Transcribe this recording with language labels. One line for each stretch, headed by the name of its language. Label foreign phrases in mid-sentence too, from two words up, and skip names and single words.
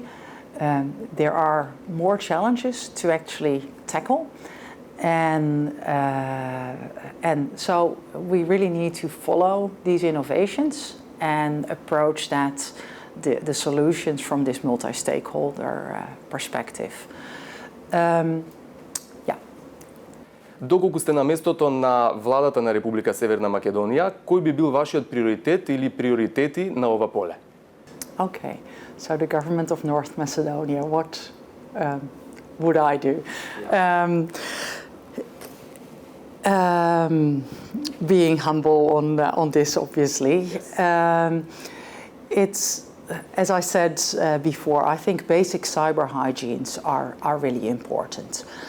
English: There are more challenges to actually tackle. And so we really need to follow these innovations and approach the solutions from this multi-stakeholder perspective.
Macedonian: Доколку сте на местото на владата на Република Северна Македонија, кој би бил вашиот приоритет или приоритети на ова поле?
English: Okay, so the government of North Macedonia, what would I do? Being humble on this, obviously. It's, as I said before, I think basic cyber hygienes are really important.